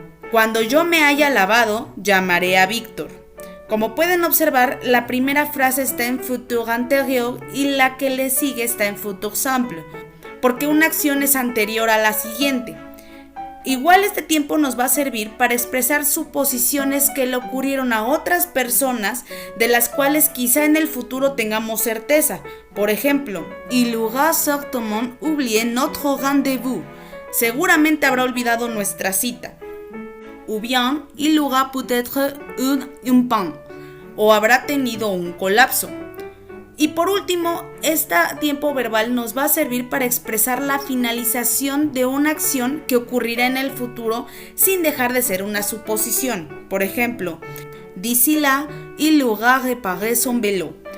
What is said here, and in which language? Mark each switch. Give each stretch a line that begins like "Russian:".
Spanish: Cuando yo me haya lavado, llamaré a Víctor. Como pueden observar, la primera frase está en futur antérieur y la que le sigue está en futur simple, porque una acción es anterior a la siguiente. Igual este tiempo nos va a servir para expresar suposiciones que le ocurrieron a otras personas de las cuales quizá en el futuro tengamos certeza. Por ejemplo,
French: il aura certainement oublié notre rendez-vous.
Spanish: Seguramente habrá olvidado nuestra cita.
French: Ou bien, il aura peut-être un pain.
Spanish: O habrá tenido un colapso. Y por último, este tiempo verbal nos va a servir para expresar la finalización de una acción que ocurrirá en el futuro sin dejar de ser una suposición. Por ejemplo,
French: d'ici là, il aura réparé son vélo.